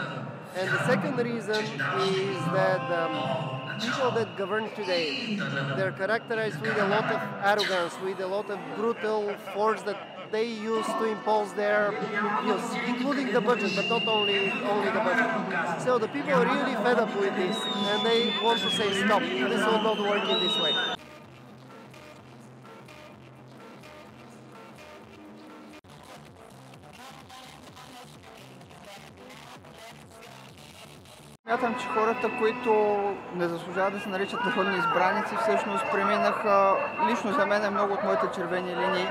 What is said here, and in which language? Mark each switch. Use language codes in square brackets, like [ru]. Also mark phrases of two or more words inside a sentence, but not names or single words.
[en] And the second reason is that people that govern today, they're characterized with a lot of arrogance, with a lot of brutal force that they use to impose their views, including the budget, but not only the budget. So the people are really fed up with this, and they want to say stop. This will not work in this way. [bg] Смятам, че хората, които не заслужават да се наричат народни избраници, всъщност преминаха лично за мен много от моите червени линии.